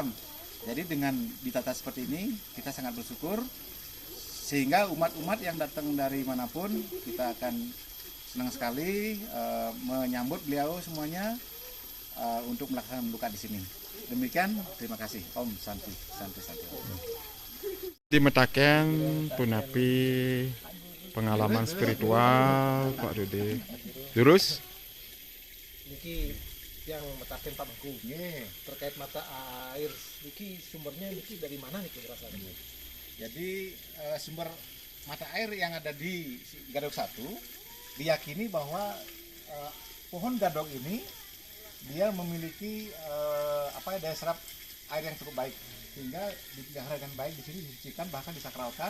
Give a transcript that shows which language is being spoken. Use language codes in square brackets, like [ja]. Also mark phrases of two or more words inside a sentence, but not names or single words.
[id] Jadi dengan ditata seperti ini, kita sangat bersyukur, sehingga umat-umat yang datang dari manapun, kita akan senang sekali menyambut beliau semuanya untuk melaksanakan luka di sini. Demikian, terima kasih. [sa] Om Santi Santi Santi. [ban] Dimetaken punapi pengalaman spiritual Pak Dede. [id] Terus niki yang metakin Pak Bangku terkait mata air niki sumbernya niki dari mana niki berasalnya? Jadi sumber mata air yang ada di Gadog 1 diyakini bahwa pohon gadog ini dia memiliki daya serap air yang cukup baik, sehingga dipelihara dengan baik di sini, disucikan, bahkan disakralkan.